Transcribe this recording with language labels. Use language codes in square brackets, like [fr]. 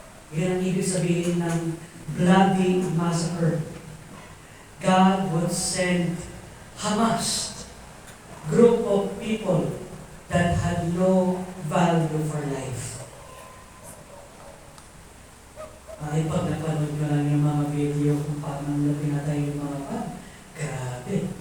[tl] Yan ang ibig sabihin ng [en] bloody massacre. God would send Hamas, group of people that had no value for life. [tl] Ay, pag napanood ko lang yung mga video kung paano nila pinatay yung mga grabe.